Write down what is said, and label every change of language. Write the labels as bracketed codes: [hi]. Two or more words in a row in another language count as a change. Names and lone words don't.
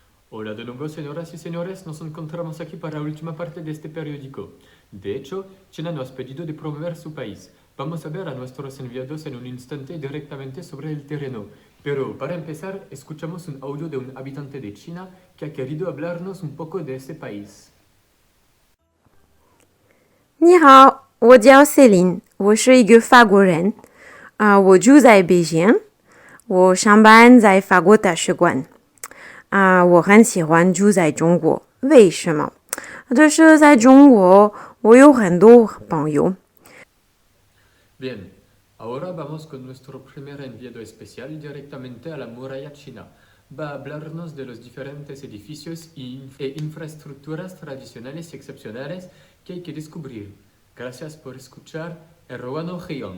[es] Hola de nuevo, señoras y señores, nos encontramos aquí para la última parte de este periódico. De hecho, China nos ha pedido de promover su país. Vamos a ver a nuestros enviados en un instante directamente sobre el terreno. Pero para empezar, escuchamos un audio de un habitante de China que ha querido hablarnos un poco de ese país. [zh] 你好，我叫 Celine，我是一个法国人，我住在北京，我上班在法国大使馆，我很喜欢住在中国，为什么？就是在中国，我有很多朋友。 [es] Bien, ahora vamos con nuestro primer enviado especial directamente a la muralla china. Va a hablarnos de los diferentes edificios e infraestructuras tradicionales y excepcionales que hay que descubrir. Gracias por escuchar Erwan Gion.